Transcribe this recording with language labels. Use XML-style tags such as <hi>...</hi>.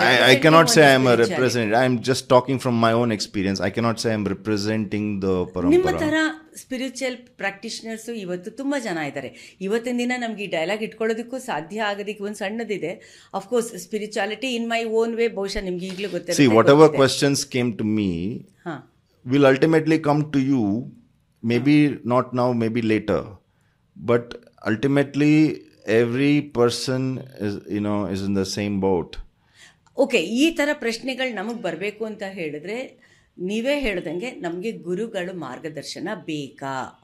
<en>I cannot say I am a representative. I am just talking from my own experience. I cannot say I am representing the parampara.</en> <kn>ನಿಮ್ಮ ಥರ spiritual ಪ್ರಾಕ್ಟೀಷನರ್ಸು ಇವತ್ತು ತುಂಬ ಜನ ಇದ್ದಾರೆ. ಇವತ್ತಿನ ದಿನ ನಮಗೆ ಈ ಡೈಲಾಗ್ ಇಟ್ಕೊಳ್ಳೋದಕ್ಕೂ ಸಾಧ್ಯ ಆಗೋದಕ್ಕೆ ಒಂದು ಸಣ್ಣದಿದೆ.</kn> <en>of course spirituality in my own way,</en> <kn>ಬಹುಶಃ ನಿಮ್ಗೆ ಈಗಲೂ ಗೊತ್ತಿದೆ.</kn> <en>See, whatever questions came to me will ultimately come to you, maybe not now, maybe later, but ultimately every person is in the same boat.</en> <kn>Okay, ಈ ಥರ ಪ್ರಶ್ನೆಗಳು ನಮಗೆ ಬರಬೇಕು ಅಂತ ಹೇಳಿದ್ರೆ ನೀವೇ ಹೇಳ್ದಂಗೆ ನಮಗೆ ಗುರುಗಳು ಮಾರ್ಗದರ್ಶನ ಬೇಕಾ?</kn>